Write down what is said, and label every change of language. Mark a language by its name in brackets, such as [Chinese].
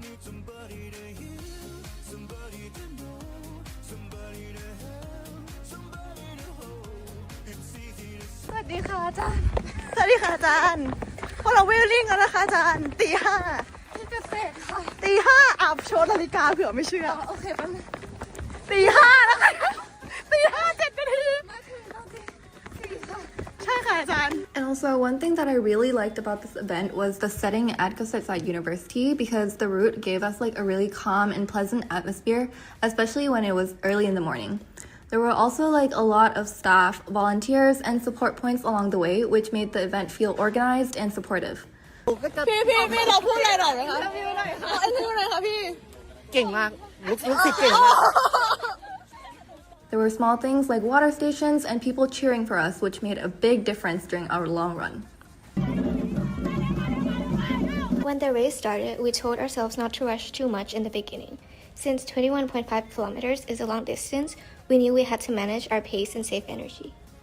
[English] Somebody to hear, somebody to know, somebody to help, somebody to hold. It's easy to [Thai] สวัสดีค่ะอาจารย์ สวัสดีค่ะอาจารย์ พวกเราวิ่งลิ่งกันนะคะอาจารย์ ตี 5ที่เกษตรค่ะ ตี 5อับโชว์นาฬิกาเผื่อไม่เชื่อ โอเคแป๊บนึงตี 5แล้วค่ะตี 5 7 นาทีใช่ค่ะอาจารย์ [English] And also, one thing that I really liked about this event was the setting at Kasetsart University because the route gave us like a really calm and pleasant atmosphere, especially when it was early in the morning. There were also like a lot of staff, volunteers, and support points along the way, which made the event feel organized and supportive. [Thai] พี่เราพูดอะไรหน่อยไหมคะพี่หน่อยค่ะพูดหน่อยค่ะพี่เก่งมากรู้สึกเก่งมาก [English] There were small things like water stations and people cheering for us, which made a big difference during our long run. When the race started, we told ourselves not to rush too much in the beginning. Since 21.5 kilometers is a long distance, we knew we had to manage our pace and save energy.